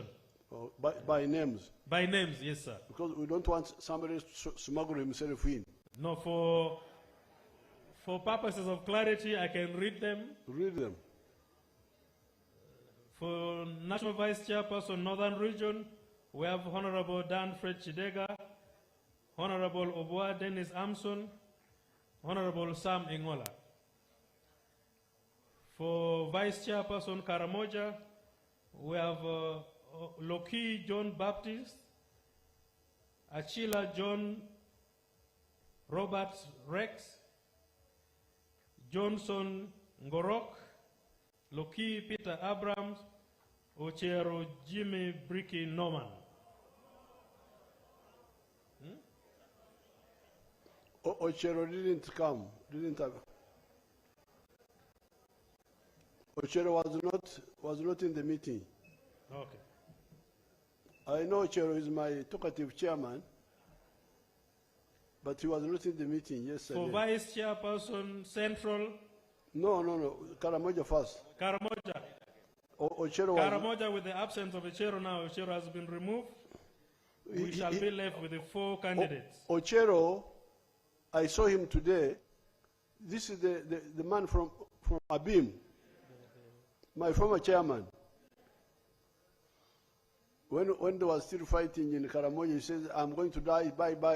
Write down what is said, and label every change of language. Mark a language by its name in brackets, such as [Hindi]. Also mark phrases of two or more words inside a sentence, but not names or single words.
[English] Oh, by names. By names, yes, sir. Because we don't want somebody to smuggle himself in. No, for purposes of clarity, I can read them. Read them. For National Vice Chairperson, Northern Region, we have Honorable Dan Fred Chidega, Honorable Obwa Dennis Amson, Honorable Sam Ingola. For Vice Chairperson Karamoja, we have Loki John Baptist, Achila John Robert Rex, Johnson Ngorok, Loki Peter Abrams, Ochero Jimmy Bricky Norman. Ochero didn't come. Ochero was not in the meeting. Okay. I know Ochero is my talkative chairman, but he was not in the meeting yesterday. For Vice Chairperson Central? No. Karamoja first. Karamoja. Ochero was... Karamoja, with the absence of Ochero now, Ochero has been removed. We shall be left with the 4 candidates. Ochero, I saw him today. This is the man from Abim, my former chairman. When they were still fighting in Karamoja, he said, I'm going to die, bye-bye.